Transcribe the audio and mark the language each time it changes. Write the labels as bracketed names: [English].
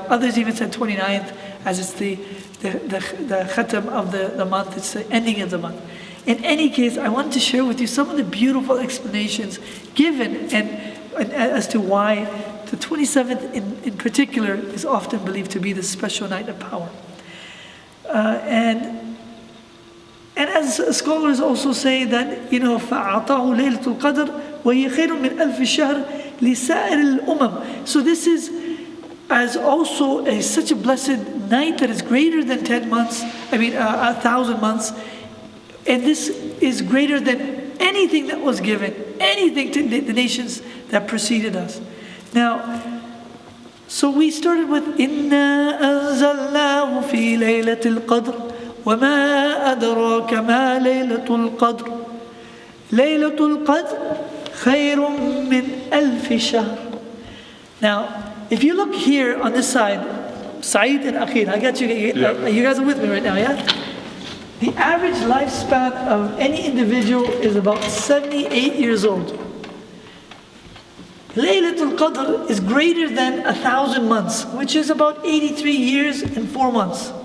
[English] Others even said 29th, as it's the khatam of the month. It's the ending of the month. In any case, I want to share with you some of the beautiful explanations given and as to why the 27th in particular is often believed to be the special night of power. And as scholars also say that, [Arabic] فَأَعْطَاهُ لَيْلَةُ الْقَدْرِ وَهِيَ خَيْرٌ مِنْ أَلْفِ شَهْرٍ لِسَائِرِ الْأُمَمِ. [English] So this is as also such a blessed night that is greater than 10 months, 1,000 months. And this is greater than anything that was given, anything to the nations that preceded us. Now, so we started with [Arabic] إِنَّا أَنزَلْنَاهُ فِي لَيْلَةِ الْقَدْرِ وَمَا أَدْرَاكَ مَا لَيْلَةُ الْقَدْرِ لَيْلَةُ الْقَدْرِ خَيْرٌ مِّنْ أَلْفِ شَهْرٍ. [English] Now, if you look here on this side, Saeed and Akhil, I got you. You guys are with me right now, yeah? The average lifespan of any individual is about 78 years old. Laylatul Qadr is greater than 1,000 months, which is about 83 years and 4 months.